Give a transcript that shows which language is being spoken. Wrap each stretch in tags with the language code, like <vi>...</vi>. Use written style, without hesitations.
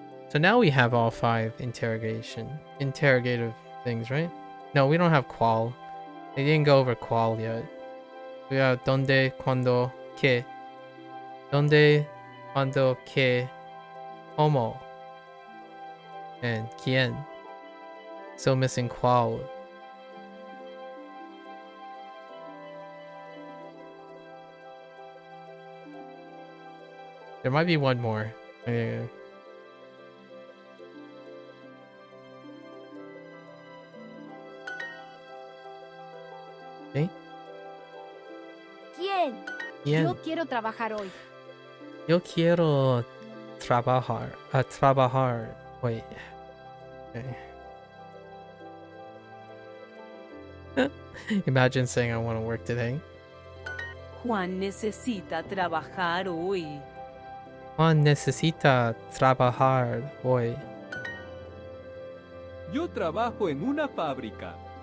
<en>So now we have all 5 interrogative things, right? No, we don't have ¿cuál? They didn't go over ¿cuál yet.</en> <es>We have ¿dónde, cuándo, qué? ¿Dónde, cuándo, qué? ¿Cómo? And ¿quién?</es> <en>Still missing ¿cuál? There might be one more. Okay.</en> <es>¿Quién? ¿Quién? Yo quiero trabajar hoy. Yo quiero trabajar. Wait. Okay.</es> <en>Imagine saying I want to work today.</en> <es>Juan necesita trabajar hoy. Juan necesita trabajar hoy. Yo trabajo en una fábrica.</es>